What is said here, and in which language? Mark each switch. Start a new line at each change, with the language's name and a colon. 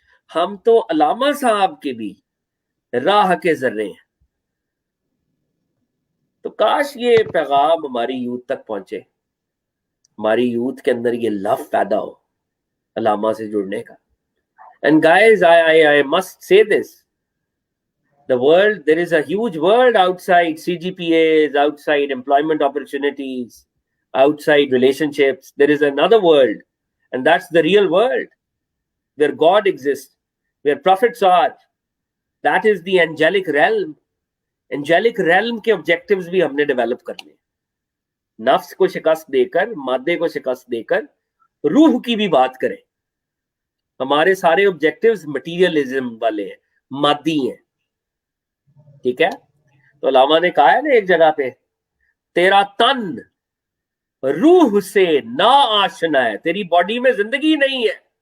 Urdu: ہم تو علامہ صاحب کے بھی راہ کے ذرے ہیں. تو کاش یہ پیغام ہماری یوتھ تک پہنچے، ہماری یوتھ کے اندر یہ لو پیدا ہو علامہ سے جڑنے کا.
English: And guys, I must say this. The world, there is a huge world outside CGPAs, outside employment opportunities, outside relationships. There is another world, and that's the real world, where God exists, where prophets are. That is the angelic realm.
Urdu: Angelic realm کے objectives بھی ہم نے develop کرنے. نفس کو شکست دے کر، مادے کو شکست دے کر روح کی بھی بات کریں. ہمارے سارے آبجیکٹیوز مٹیریلزم والے ہیں، مادی ہیں. ٹھیک ہے؟ تو علامہ نے کہا ہے نا ایک جگہ پہ، تیرا تن روح سے نا آشنا ہے، تیری باڈی میں زندگی نہیں ہے.